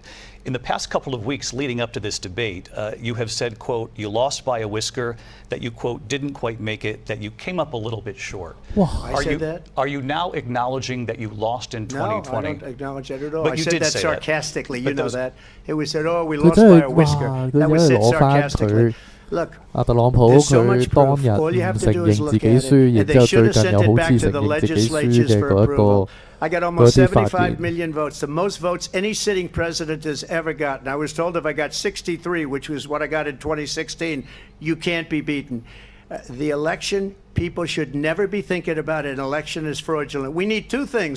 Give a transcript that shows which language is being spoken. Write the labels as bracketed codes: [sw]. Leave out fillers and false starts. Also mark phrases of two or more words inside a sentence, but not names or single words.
[en] In the past couple of weeks leading up to this debate, you have said, quote, you lost by a whisker, that you, quote, didn't quite make it, that you came up a little bit short. I said that? Are you now acknowledging that you lost in 2020? No, I don't acknowledge that at all. But I you said did that say sarcastically. That. You know that. It was said, oh, we lost by a whisker. That was said sarcastically. Look, [yue] 特朗普佢當日唔承認自己輸，然之後最近又好似承認自己輸嘅嗰一個。 [en] I got almost 75 million votes, the most votes any sitting president has ever gotten. I was told if I got 63, which was what I got in 2016, you can't be beaten. The election, people should never be thinking about an election as fraudulent. We need two things.